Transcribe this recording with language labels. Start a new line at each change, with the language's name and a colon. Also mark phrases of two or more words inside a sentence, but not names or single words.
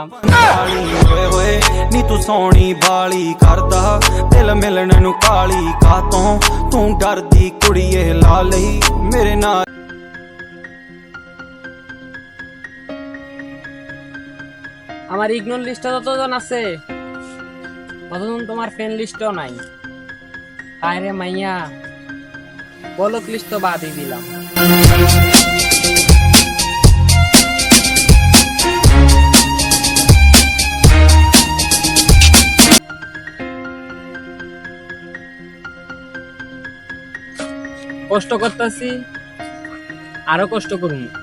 Punjabi: ਹੋਏ ਹੋਏ ਨੀ ਤੂੰ ਸੋਹਣੀ ਬਾਲੀ ਕਰਦਾ ਦਿਲ ਮਿਲਣ ਨੂੰ ਕਾਲੀ ਕਾਤੋਂ ਤੂੰ ਡਰਦੀ ਕੁੜੀਏ ਲਾ ਲਈ ਮੇਰੇ ਨਾਲ
Bangla: আমার
English: ignore list
Bangla: যতজন আছে ততজন তোমার
English: friend list
Bangla: নাই হায় রে মাইয়া
English: block list
Bangla: তো বাদই দিলাম কষ্ট করতেছি আরো কষ্ট করুন